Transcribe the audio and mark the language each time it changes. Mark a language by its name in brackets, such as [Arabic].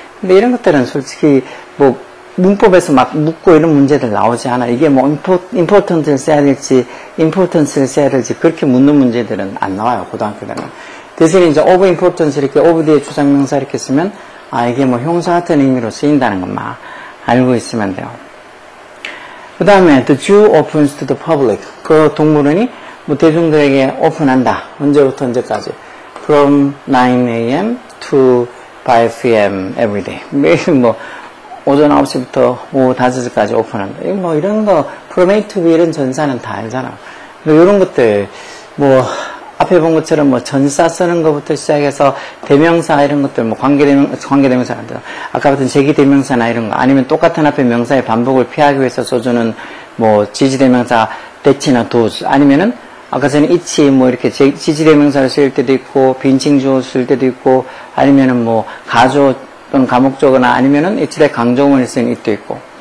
[Korean] 근데 이런 것들은 솔직히 뭐 문법에서 막 묻고 이런 문제들 나오지 않아. 이게 뭐 important를 써야 될지 importance를 써야 될지 그렇게 묻는 문제들은 안 나와요. 고등학교 때는. 대신에 이제 of importance 이렇게 of 뒤에 추상명사 이렇게 쓰면 이게 뭐 형사 같은 의미로 쓰인다는 것만 알고 있으면 돼요. 그 다음에 [English] the zoo opens to the public. [Korean] 그 동물원이 뭐 대중들에게 오픈한다. 언제부터 언제까지? [English] From 9 a.m. to 5 p.m. every day. [Korean] 매일 뭐, 오전 9시부터 오후 5시까지 오픈한다. 뭐, 이런 거, from A to B 이런 전사는 다 알잖아. 이런 것들, 뭐, 앞에 본 것처럼 뭐 전사 쓰는 것부터 시작해서 대명사 이런 것들 뭐 관계대명사 아까 같은 제기대명사나 이런 거 아니면 똑같은 앞에 명사의 반복을 피하기 위해서 써주는 뭐 지지대명사 that이나 those 아니면은 아까 전에 it이 뭐 이렇게 지지대명사를 쓸 때도 있고 빈칭주어 쓸 때도 있고 아니면은 뭐 가조 또는 가목적어나 아니면은 it에 강조문을 쓰는 it도 있고